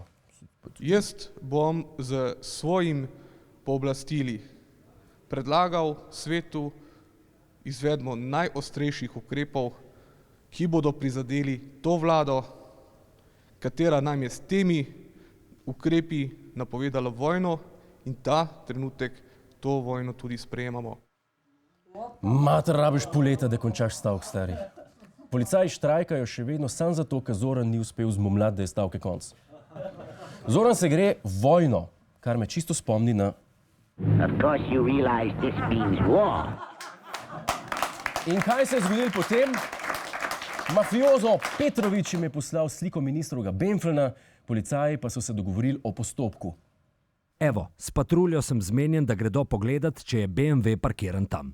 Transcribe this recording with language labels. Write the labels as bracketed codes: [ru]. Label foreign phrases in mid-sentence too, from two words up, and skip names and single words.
[sl] Jaz bom z svojim pooblastili predlagal svetu izvedbo najostrejših ukrepov, ki bodo prizadeli to vlado, katera nam je s temi ukrepi napovedala vojno in ta trenutek to vojno tudi sprejemamo. Mater, rabiš pol leta, da končaš stavek, stari. Policaji štrajkajo še vedno samo zato, ker Zoran ni uspel zmomljati, da je stavke konc. Zoran se gre vojno, kar me čisto spomni na... [en] Of course you realize this means war. [sl] In kaj se je zgodilo potem? Mafiozo Petrovič jim je poslal sliko ministrovega Benflena, policaji pa so se dogovorili o postopku. Evo, s patruljo sem zmenjen, da gredo pogledat, če je BMW parkiran tam.